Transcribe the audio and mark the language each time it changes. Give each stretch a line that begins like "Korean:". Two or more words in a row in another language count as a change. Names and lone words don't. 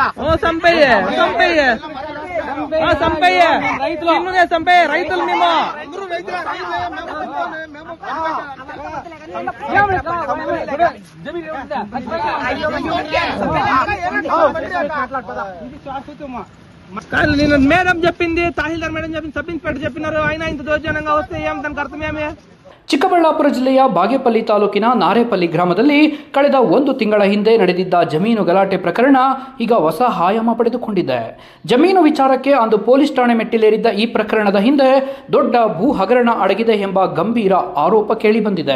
Telugu: చంపయ్యే చంపయ్యే చంపయ్యే రైతులు చంపయ్యే రైతులు మేము కానీ నేను మేడం చెప్పింది, తహసీల్దార్ మేడం చెప్పింది,
English: sub inspector
Telugu: చెప్పినారు. అయినా ఇంత దౌర్జన్యంగా వస్తే ఏం దానికి అర్థమేమే?
Kannada: ಚಿಕ್ಕಬಳ್ಳಾಪುರ ಜಿಲ್ಲೆಯ ಬಾಗೇಪಲ್ಲಿ ತಾಲೂಕಿನ ನಾರೇಪಲ್ಲಿ ಗ್ರಾಮದಲ್ಲಿ ಕಳೆದ 1 ತಿಂಗಳ ಹಿಂದೆ ನಡೆದಿದ್ದ ಜಮೀನು ಗಲಾಟೆ ಪ್ರಕರಣ ಈಗ ಹೊಸ ಆಯಾಮ ಪಡೆದುಕೊಂಡಿದೆ. ಜಮೀನು ವಿಚಾರಕ್ಕೆ ಅಂದು ಪೊಲೀಸ್ ಠಾಣೆ ಮೆಟ್ಟಿಲೇರಿದ್ದ ಈ ಪ್ರಕರಣದ ಹಿಂದೆ ದೊಡ್ಡ ಭೂ ಹಗರಣ ಅಡಗಿದೆ ಎಂಬ ಗಂಭೀರ ಆರೋಪ ಕೇಳಿಬಂದಿದೆ.